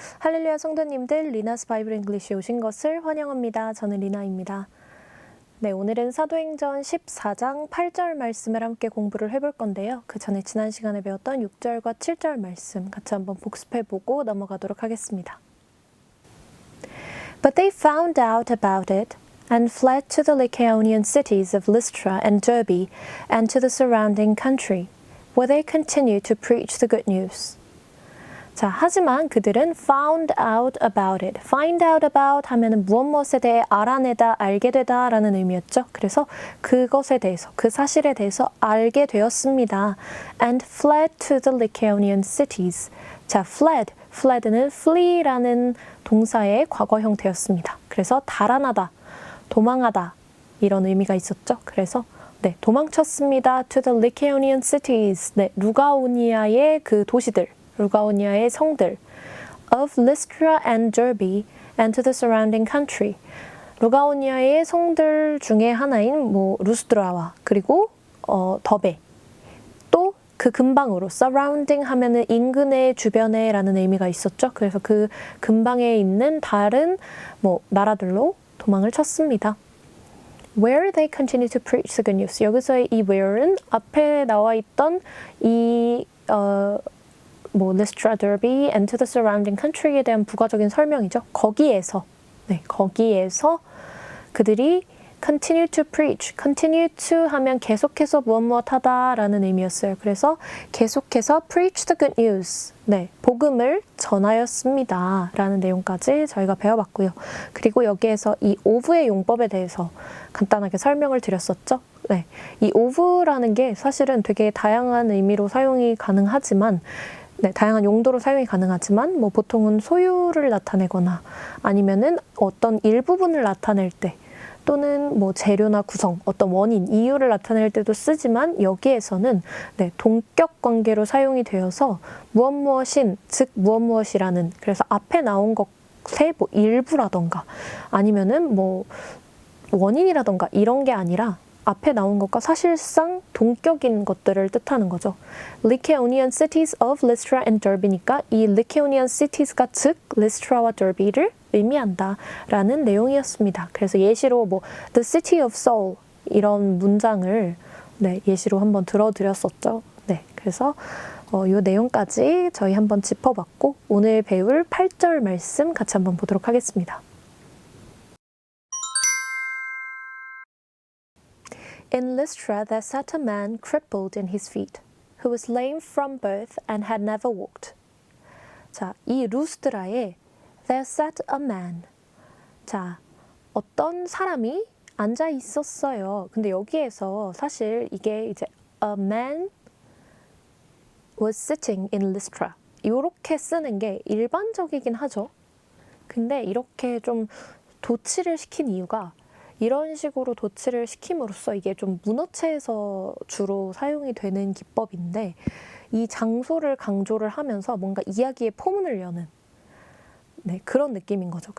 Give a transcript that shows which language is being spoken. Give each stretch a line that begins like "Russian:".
Korean: 할렐루야 성도님들, Lina's Bible English에 오신 것을 환영합니다. 저는 리나입니다. 네, 오늘은 사도행전 14장 8절 말씀을 함께 공부를 해볼 건데요. 그 전에 지난 시간에 배웠던 6절과 7절 말씀 같이 한번 복습해보고 넘어가도록 하겠습니다.
English: But they found out about it and fled to the Lycaonian cities of Lystra and Derbe and to the surrounding country, where they continued to preach the good news.
Korean: 자, 하지만 그들은
English: found out about it.
Korean: find out about 하면은 무엇에 대해 알아내다, 알게 되다 라는 의미였죠. 그래서 그것에 대해서, 그 사실에 대해서 알게 되었습니다.
English: And fled to the Lycaonian cities.
Korean: 자, fled는 flee라는 동사의 과거 형태였습니다. 그래서 달아나다, 도망하다 이런 의미가 있었죠. 그래서 네, 도망쳤습니다.
English: To the Lycaonian cities.
Korean: 네, 루가오니아의 그 도시들, 루가오니아의 성들.
English: Of Lystra and Derbe and to the surrounding country.
Korean: 루가오니아의 성들 중에 하나인 루스드라와 그리고 더베. 또 그 근방으로 surrounding 하면은 인근의 주변에 라는 의미가 있었죠. 그래서 그 근방에 있는 다른 나라들로 도망을 쳤습니다.
English: Where they continue to preach the good news.
Korean: 여기서의 이 where는 앞에 나와 있던 이
English: Lystra, Derbe, and to the surrounding country
Korean: 에 대한 부가적인 설명이죠. 거기에서 그들이
English: continue to preach.
Korean: continue to 하면 계속해서 무엇 하다라는 의미였어요. 그래서 계속해서
English: preach the good news.
Korean: 네, 복음을 전하였습니다. 라는 내용까지 저희가 배워봤고요. 그리고 여기에서 이 of의 용법에 대해서 간단하게 설명을 드렸었죠. 네, 이 of라는 게 사실은 되게 다양한 의미로 사용이 가능하지만 네, 다양한 용도로 사용이 가능하지만 보통은 소유를 나타내거나 아니면은 어떤 일부분을 나타낼 때 또는 재료나 구성, 어떤 원인, 이유를 나타낼 때도 쓰지만 여기에서는 네, 동격 관계로 사용이 되어서 무엇인, 즉 무엇이라는 그래서 앞에 나온 것의 일부라던가 아니면은 원인이라던가 이런 게 아니라 앞에 나온 것과 사실상 동격인 것들을 뜻하는 거죠.
English: Lycaonian cities of Lystra and Derbe니까 이 Lycaonian cities가 즉 Lystra와 Derbe를
Korean: 의미한다라는 내용이었습니다. 그래서 예시로
English: The city of Seoul
Korean: 이런 문장을 네, 예시로 한번 들어드렸었죠. 네, 그래서 이 내용까지 저희 한번 짚어봤고 오늘 배울 8절 말씀 같이 한번 보도록 하겠습니다.
English: In Lystra there sat a man crippled in his feet, who was lame from birth and had never walked.
Korean: 자, 이 루스드라에
English: there sat a man.
Korean: 자, 어떤 사람이 앉아 있었어요. 근데 여기에서 사실 이게 이제
English: a man was sitting in Lystra.
Korean: 이렇게 쓰는 게 일반적이긴 하죠. 근데 이렇게 좀 도치를 시킨 이유가 이런 식으로 도치를 시킴으로써 이게 좀 문어체에서 주로 사용이 되는 기법인데 이 장소를 강조를 하면서 뭔가 이야기의 포문을 여는 네, 그런 느낌인 거죠.